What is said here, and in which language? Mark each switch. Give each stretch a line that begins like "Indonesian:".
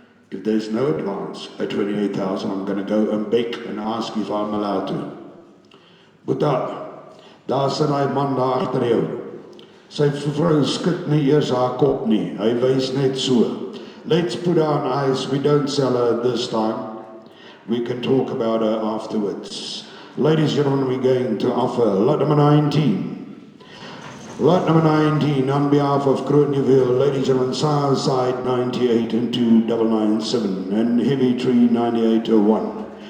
English: If there's no advance at 28,000, I'm going to go and beg and ask if I'm allowed to.
Afrikaans: Boeta, daar sit hy man daar agter jou. Sy vrou skud nie eers haar kop nie. Hy wys net so.
English: Let's put on ice. We don't sell her this time. We can talk about her afterwards. Ladies and gentlemen, we're going to offer lot number 19. Lot number 19 on behalf of Grootnieuwil, ladies and gentlemen, Southside 98 and 2997 and Heavy Tree 9801.